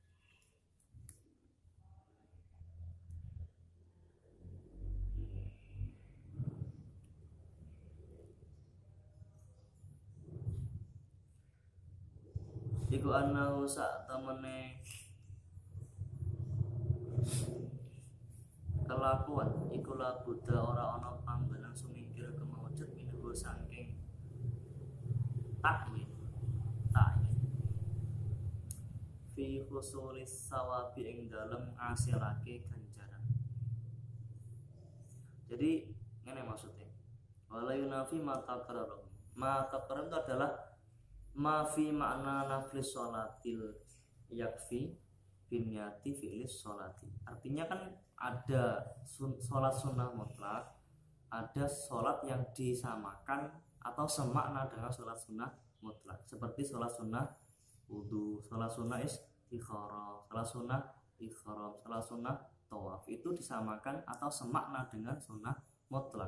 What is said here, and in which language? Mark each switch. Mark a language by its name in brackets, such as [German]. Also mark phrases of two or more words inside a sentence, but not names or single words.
[Javanese] iku annahu sak temene kelakuan iku labuda ora ana panggonan sumingkir kemaujud minuh saking ta'yin [Arabic] في حصول الثواب [Javanese] ing dalem ngasilake ganjaran. [Indonesian] Jadi ngene maksudnya [Arabic] ولا ينافي ما تقرر [Indonesian] itu adalah [Arabic] ما في معنى نفل الصلاة يكفي بنية فعل الصلاة. [Indonesian] Artinya kan ada sholat sunnah mutlak, ada sholat yang disamakan atau semakna dengan sholat sunnah mutlak, seperti sholat sunnah wudu, sholat sunnah istikharah, sholat sunnah ihram, sholat sunnah tawaf, itu disamakan atau semakna dengan sunnah mutlak.